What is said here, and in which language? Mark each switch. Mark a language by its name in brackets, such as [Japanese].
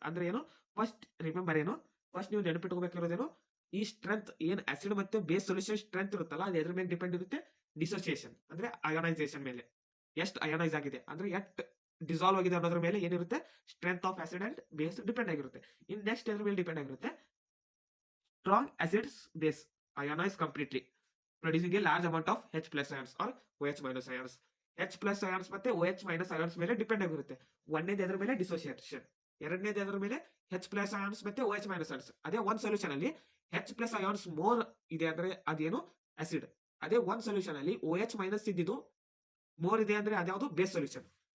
[Kannada] ಅಂದ್ರೆ ಏನು, first remember ಏನು, ಫಸ್ಟ್ ನೀವು ನೆನಪಿಟ್ಕೋಬೇಕಿರೋದೇನು, ಈ ಸ್ಟ್ರೆಂತ್ ಏನ್ ಆಸಿಡ್ ಮತ್ತೆ ಬೇಸ್ ಸೊಲ್ಯೂಷನ್ ಸ್ಟ್ರೆಂತ್ ಇರುತ್ತಲ್ಲ, ಅದು ಎದ್ರ ಮೇಲೆ ಡಿಪೆಂಡ್ ಇರುತ್ತೆ, ಡಿಸೋಸಿಯೇಷನ್ ಅಂದ್ರೆ ಅಯೋನೈಸೇಷನ್ ಮೇಲೆ. ಎಷ್ಟು ಅಯೋನೈಸ್ ಆಗಿದೆ ಅಂದ್ರೆ ಎಷ್ಟು ಡಿಸಾಲ್ವ್ ಆಗಿದೆ ಅನ್ನೋದ್ರ ಮೇಲೆ ಏನಿರುತ್ತೆ, strength of acid and base depend ಆಗಿರುತ್ತೆ. ಇನ್ ನೆಕ್ಸ್ಟ್ ಎದ್ರ ಮೇಲೆ ಡಿಪೆಂಡ್ ಆಗಿರುತ್ತೆ, [English] Strong acids base ionize completely, producing a large amount of H+ ions or OH- ions. [Kannada] H+ ions ಮತ್ತೆ OH- ions ಮೇಲೆ ಡಿಪೆಂಡ್ ಆಗಿರುತ್ತೆ. ಒಂದನೇದು ಎದ್ರ ಮೇಲೆ, ಡಿಸೋಸಿಯೇಷನ್. ಎರಡನೇದು ಎದ್ರ ಮೇಲೆ, H+ ions ಮತ್ತೆ OH- ions. ಅದೇ ಒಂದ್ ಸೊಲ್ಯೂಷನ್ ಅಲ್ಲಿ H+ ions ಮೋರ್ ಇದೆ ಅಂದ್ರೆ ಅದೇನು ಆಸಿಡ್. ಅದೇ ಒಂದ್ ಸೊಲ್ಯೂಷನ್ ಅಲ್ಲಿ OH- ಇದ್ದಿದ್ದು ಮೋರ್ ಇದೆ ಅಂದ್ರೆ ಅದ್ಯಾವುದು ಬೇಸ್ ಸೊಲ್ಯೂಷನ್.